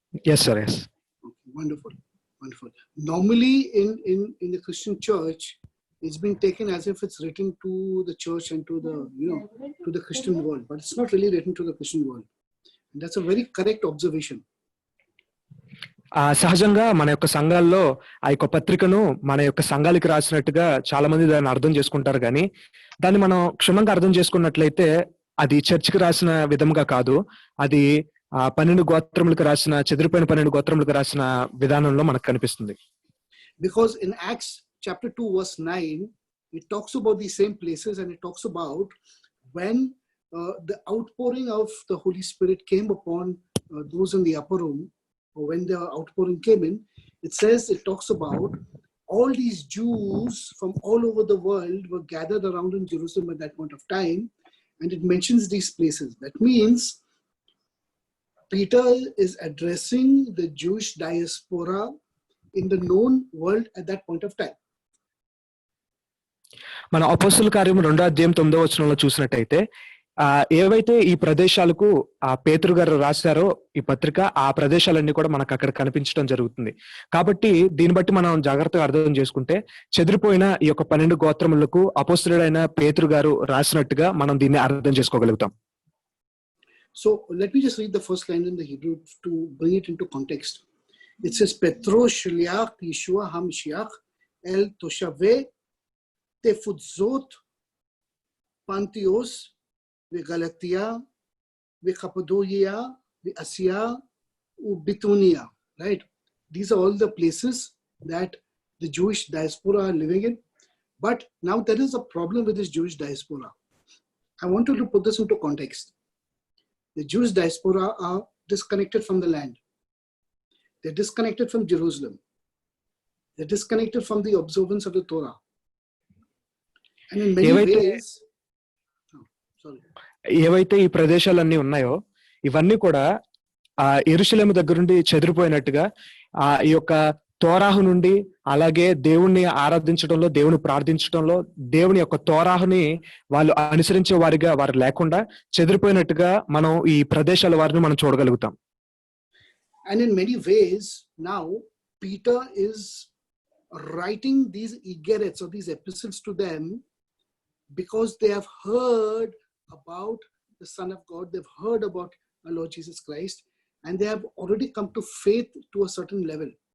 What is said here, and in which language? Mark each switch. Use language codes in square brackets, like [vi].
[en] Yes sir, yes. Okay, wonderful. Normally in the Christian church, it's been taken as if it's written to the church and to the Christian world, but it's not really written to the Christian world. And that's a very correct observation. [te] సహజంగా మన యొక్క సంఘాల్లో ఆ యొక్క పత్రికను మన యొక్క సంఘాలకి రాసినట్టుగా చాలా మంది దాన్ని అర్థం చేసుకుంటారు, కానీ దాన్ని మనం క్షుణ్ణంగా అర్థం చేసుకున్నట్లయితే అది చర్చికి రాసిన విధముగా కాదు, అది 12 గోత్రములకు రాసిన, చెదిరిపోయిన 12 గోత్రములకు రాసిన విధానంలో మనకు కనిపిస్తుంది. [en] Because in Acts chapter 2 verse 9, it talks about these same places, and it talks about when the outpouring of the Holy Spirit came upon those in the upper room, or when the outpouring came in. It talks about all these Jews from all over the world were gathered around in Jerusalem at that point of time, and it mentions these places. That means Peter is addressing the Jewish diaspora in the known world at that point of time. [te] మన అపోస్తల కార్యం 2వ అధ్యాయం 9వ వచనంలో చూసినట్టయితే ఏవైతే ఈ ప్రదేశాలకు పేతురు గారు రాశారో ఈ పత్రిక, ఆ ప్రదేశాలన్నీ కూడా మనకు అక్కడ కనిపించడం జరుగుతుంది. కాబట్టి దీన్ని బట్టి మనం జాగ్రత్తగా అర్థం చేసుకుంటే చెదిరిపోయిన ఈ యొక్క 12 గోత్రములకు అపోస్తలుడైన పేతురు గారు రాసినట్టుగా మనం దీన్ని అర్థం చేసుకోగలుగుతాం. [en] So let me just read the first line in the Hebrew to bring it into context. It says, [he] Petro shliach Yeshua HaMashiach el toshave Tefutzot Pantios וגלתיה וקפדוקיה ואסיה וביתוניה. right? [en] These are all the places that the Jewish diaspora are living in. But now there is a problem with this Jewish diaspora. I want to put this into context. The Jewish diaspora are disconnected from the land. They're disconnected from Jerusalem. They're disconnected from the observance of the Torah. And in many ways, [te] ఏవైతే ఈ ప్రదేశాలన్నీ ఉన్నాయో ఇవన్నీ కూడా ఆ యెరూషలేము దగ్గర నుండి చెదిరిపోయినట్టుగా ఈ యొక్క తోరాహు నుండి అలాగే దేవుణ్ణి ఆరాధించడంలో దేవుని ప్రార్థించడంలో దేవుని యొక్క తోరాహుని వాళ్ళు అనుసరించే వారిగా వారు లేకుండా చెదిరిపోయినట్టుగా మనం ఈ ప్రదేశాల వారిని మనం చూడగలుగుతాం. [en] And in many ways now Peter is writing these egarets or these epistles to them because they have heard about the Son of God, they've heard about our Lord Jesus Christ, and they have already come to faith to a certain level.